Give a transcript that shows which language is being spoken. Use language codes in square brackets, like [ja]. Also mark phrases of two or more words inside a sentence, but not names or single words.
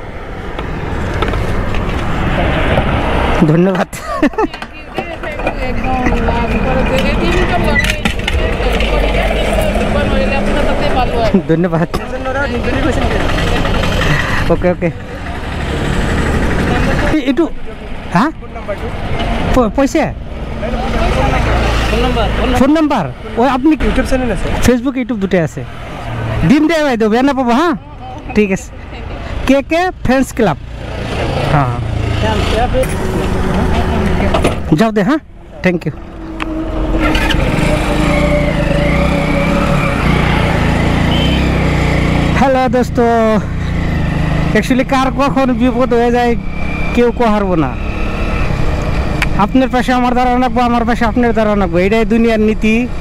[as] ধন্যবাদ ধন্যবাদ [en] okay okay [as] এইটো হা পইচা [en] phone number [as] ও আপনি ইউটিউব চ্যানেল আছে ফেসবুক ইউটিউব দুটাই আছে দিম দে বাইদেউ বেয়া নাপাব হা ঠিক আছে কে ফ্রেন্ডস ক্লাব হ্যাঁ যাও দে হ্যাঁ [en] thank you [bn] হ্যালো দোস্ত অ্যাকচুয়ালি কার কখন বিপদ হয়ে যায় কেউ হারবো না আপনার পাশে আমার দ্বারা রাখবো আমার পাশে আপনার দ্বারা রাখবো এটাই দুনিয়ার নীতি